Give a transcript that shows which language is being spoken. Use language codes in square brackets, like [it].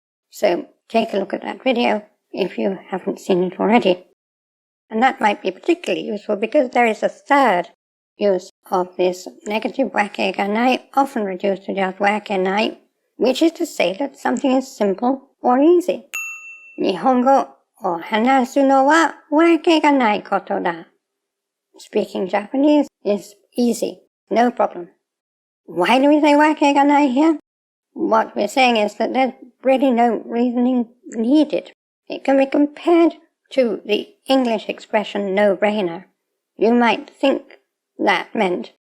[en] So take a look at that video if you haven't seen it already. And that might be particularly useful because there is a third use of this negative わけがない, often reduced to just わけない, which is to say that something is simple or easy. [ja] 日本語を話すのはわけがないことだ. [en] Speaking Japanese is easy, no problem. Why do we say わけがない here? What we're saying is that there's really no reasoning needed. It can be compared to the English expression no-brainer. You might think that meant